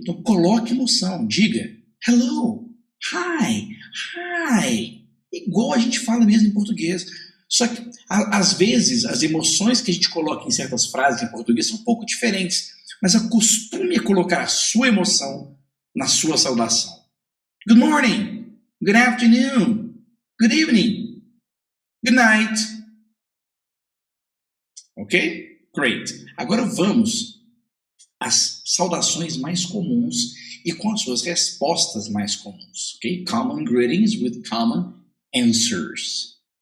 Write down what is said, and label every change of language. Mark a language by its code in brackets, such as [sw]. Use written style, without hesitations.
[pt] Então coloque emoção. Diga [en] hello, hi, hi. [pt] Igual a gente fala mesmo em português. Só que, às vezes, as emoções que a gente coloca em certas frases em português são um pouco diferentes. Mas acostume a colocar a sua emoção na sua saudação. [en] Good morning, good afternoon, good evening, good night. Ok? Great. [pt] Agora vamos às saudações mais comuns e com as suas respostas mais comuns. Ok? [en] Common greetings with common answers.